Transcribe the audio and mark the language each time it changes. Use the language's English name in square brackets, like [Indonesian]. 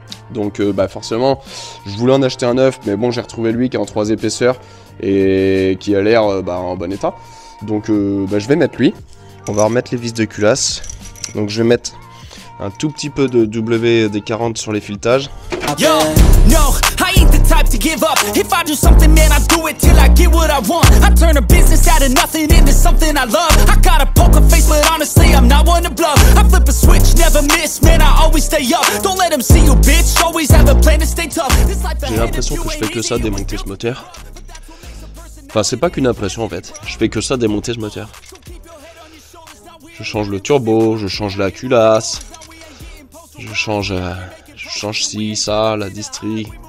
[French] Donc, forcément, je voulais en acheter un neuf, mais bon, j'ai retrouvé lui qui est en 3 épaisseurs et qui a l'air en bon état. Donc, je vais mettre lui. On va remettre les vis de culasse. Donc, je vais mettre un tout petit peu de WD-40 sur les filetages. [English] Yo, no, I ain't the type to give up. If I do something, man, I do it till I get what I want. I turn a business out of nothing into something I love. I got a poker face, but honestly, I'm not one to bluff. I flip a switch, never miss, man, I always stay up. Don't let them see you, bitch, always have a plan to stay tough. [French] J'ai l'impression que je fais que ça, démonter ce moteur. Enfin, c'est pas qu'une impression en fait. Je fais que ça, démonter ce moteur. Je change le turbo, je change la culasse. Je change ci, ça, la distri.